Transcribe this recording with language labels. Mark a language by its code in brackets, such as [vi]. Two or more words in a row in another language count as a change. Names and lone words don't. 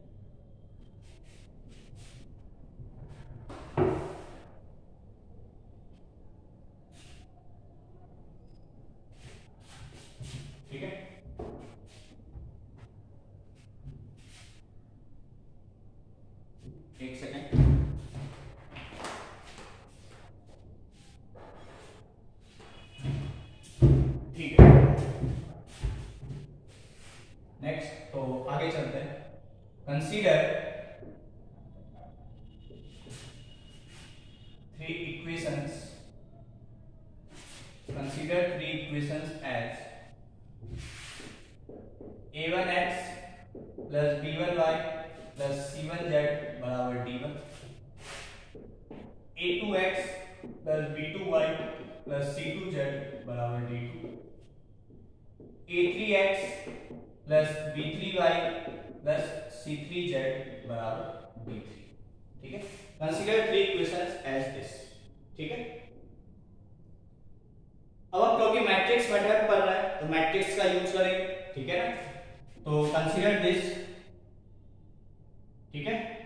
[hi] ठीक है, एक सेकेंड। ठीक है, नेक्स्ट तो आगे चलते हैं। [en] कंसीडर three equations as a1x plus b1y plus c1z बराबर d1, a2x plus b2y plus c2z बराबर d2, a3x plus b3y plus c3z बराबर d3, [hi] ठीक है। [en] consider three equations as this, [hi] ठीक है। अब हम क्योंकि [en] matrix method [hi] पढ़ रहे हैं तो मैट्रिक्स का यूज करेंगे, ठीक है ना। तो [en] consider this, [hi] ठीक है।